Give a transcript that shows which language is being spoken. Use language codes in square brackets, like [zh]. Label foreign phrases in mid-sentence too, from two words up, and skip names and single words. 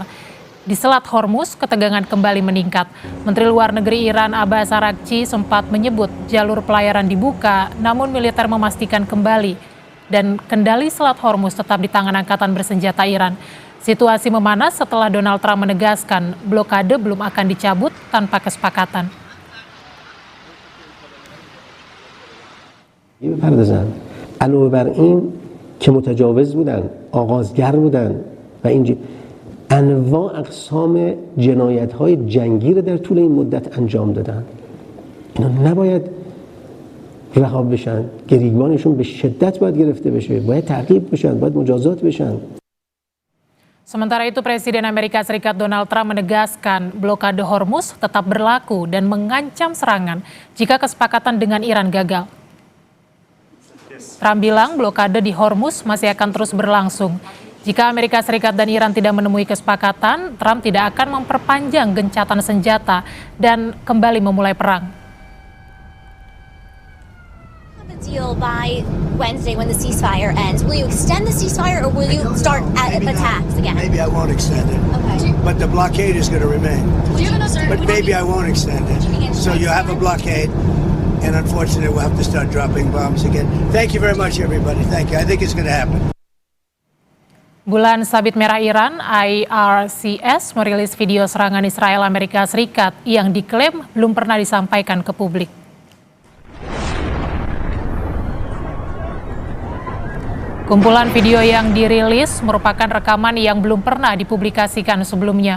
[id] Di Selat Hormuz, ketegangan kembali meningkat. Menteri Luar Negeri Iran Abbas Araghchi sempat menyebut jalur pelayaran dibuka, namun militer memastikan kembali dan kendali Selat Hormuz tetap di tangan Angkatan Bersenjata Iran. Situasi memanas setelah Donald Trump menegaskan blokade belum akan dicabut tanpa kesepakatan. [fa] علاوه بر این که متجاوز بودن، آغازگر بودن و این انواع اقسام جنایت‌های جنگی رو در طول این مدت انجام دادن. اینا نباید رها بشن، گریبانشون به شدت باید گرفته بشه، باید تعقیب بشن، باید مجازات بشن. [id] Sementara itu, Presiden Amerika Serikat Donald Trump menegaskan blokade Hormuz tetap berlaku dan mengancam serangan jika kesepakatan dengan Iran gagal. Trump bilang blokade di Hormuz masih akan terus berlangsung. Jika Amerika Serikat dan Iran tidak menemui kesepakatan, Trump tidak akan memperpanjang gencatan senjata dan kembali memulai perang. [en] Deal by Wednesday when the ceasefire ends. Will you extend the ceasefire or will you start attacks again? Maybe I won't extend it. Okay. But the blockade is going to remain. But maybe I won't extend it. So you have a blockade, and unfortunately we'll have to start dropping bombs again. Thank you very much, everybody. Thank you. I think it's going to happen. [id] Bulan Sabit Merah Iran, IRCS, merilis video serangan Israel Amerika Serikat yang diklaim belum pernah disampaikan ke publik. Kumpulan video yang dirilis merupakan rekaman yang belum pernah dipublikasikan sebelumnya.